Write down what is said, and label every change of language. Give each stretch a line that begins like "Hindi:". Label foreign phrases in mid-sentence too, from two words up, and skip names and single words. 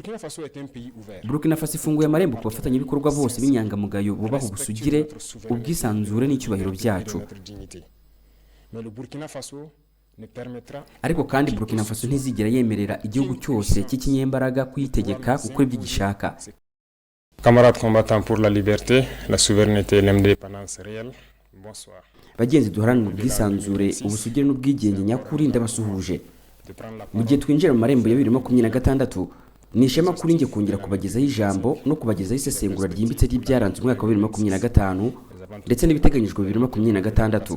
Kinyarwanda: Burkina Faso ifunguye amarembo ku bafatanyabikorwa bose b'inyangamugayo bubaha ubusugire, ubwisanzure n'icyubahiro byacu. Ariko kandi Burkina Faso ntizigera yemerera igihugu cyose cy'ikinyembaraga kuyitegeka gukora ibyo gishaka.
French: Camarades combattants pour la liberté, la souveraineté et l'indépendance réelle, bonsoir.
Kinyarwanda: Bagenzi duharanira ubwisanzure, ubusugire n'ubwigenge nyakuri, ndabasuhuje. Mu gihe twinjira mu marembo ya 2026, ni ishema kuri njye kongera kubagezaho ijambo no kubagezaho isesengura ryimbitse ry'ibyaranze umwaka wa 2025 ndetse n'ibiteganyijwe 2026.